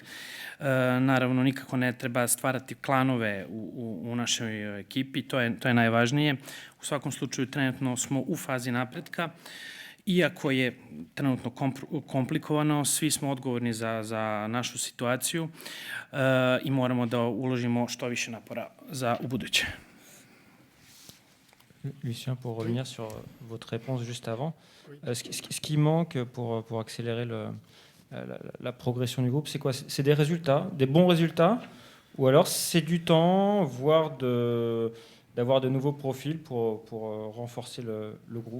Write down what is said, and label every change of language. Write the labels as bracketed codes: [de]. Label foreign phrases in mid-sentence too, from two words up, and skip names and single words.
[sr] Naravno, nikako ne treba stvarati klanove u našoj ekipi, to je najvažnije. U svakom slučaju, trenutno smo u fazi napretka. Iako je trenutno komplikovano, svi smo odgovorni za našu situaciju i moramo da uložimo što više napora za ubuduće. [fr] Lucien, pour revenir sur votre réponse juste avant, ce qui manque pour accélérer la progression du groupe, c'est quoi? C'est des résultats, des bons résultats, ou alors c'est du temps, voire d'avoir de nouveaux profils pour renforcer le groupe?